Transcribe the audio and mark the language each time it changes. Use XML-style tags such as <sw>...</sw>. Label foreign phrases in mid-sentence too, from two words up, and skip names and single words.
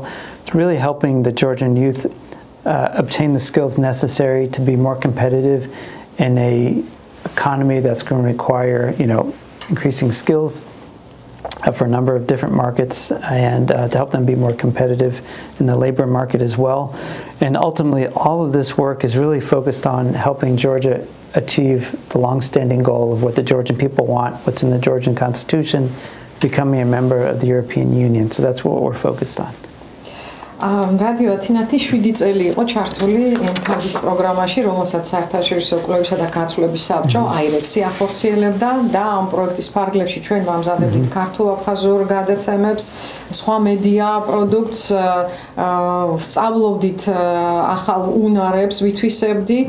<en>It's really helping the Georgian youth obtain the skills necessary to be more competitive in a economy that's going to require increasing skills for a number of different markets, and to help them be more competitive in the labor market as well. And ultimately, all of this work is really focused on helping Georgia achieve the long-standing goal of what the Georgian people want, what's in the Georgian Constitution, becoming a member of the European Union. So that's what we're focused on.</en> <ka>რადიო ათინათი 7 წელი იყო ჩართული იმ თავის პროგრამაში, რომელსაც საერთაშორისო კვლევისა და გაცვლების საბჭო აირექსი ახორციელებდა და ამ პროექტის ფარგლებში ჩვენ ვამზადებდით ქართულ-აფხაზურ გადაცემებს, სხვა მედია პროდუქტს, სწავლობდით ახალ უნარებს, ვითვისებდით.</ka>